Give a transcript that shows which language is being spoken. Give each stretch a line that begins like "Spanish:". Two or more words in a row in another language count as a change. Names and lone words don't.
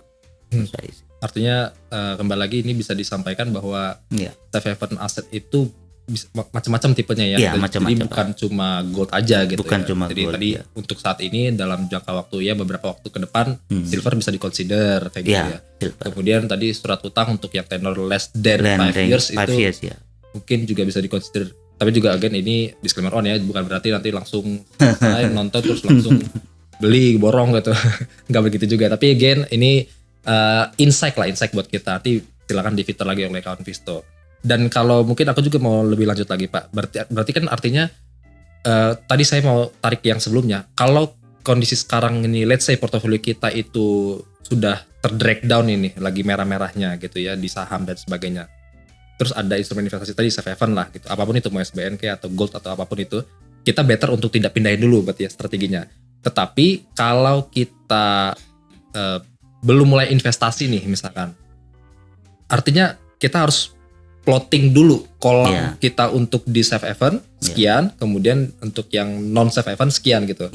Indonesian: Artinya kembali lagi ini bisa disampaikan bahwa
English: safe haven
Indonesian: aset itu macam-macam tipenya ya. Iya, macam-macam. Jadi bukan cuma gold aja gitu. Bukan ya. cuma jadi gold, tadi untuk saat ini dalam jangka waktu ya beberapa waktu ke depan silver bisa diconsider kayak gitu ya. Silver. Kemudian tadi surat utang untuk yang tenor
English: less than 5 years
Indonesian: itu ya. mungkin juga bisa diconsider. Tapi juga again ini
English: disclaimer on
Indonesian: ya, bukan berarti nanti langsung nonton terus langsung beli borong gitu. Nggak begitu juga. Tapi again ini insight buat kita. Nanti silakan di-filter lagi oleh kawan Visto. Dan kalau mungkin aku juga mau lebih lanjut lagi Pak. Berarti kan artinya tadi saya mau tarik yang sebelumnya. Kalau kondisi sekarang ini,
English: let's say
Indonesian: portofolio kita itu sudah ter-
English: drag down
Indonesian: ini, lagi merah-merahnya gitu ya di saham dan sebagainya. Terus ada instrumen investasi tadi
English: safe haven
Indonesian: lah gitu. Apapun itu mau SBNK atau gold atau apapun itu, kita better untuk tidak pindahin dulu berarti ya strateginya. Tetapi kalau kita belum mulai investasi nih misalkan, artinya kita harus plotting dulu kolam kita untuk di
English: safe haven
Indonesian: sekian, kemudian untuk yang
English: non safe haven
Indonesian: sekian gitu.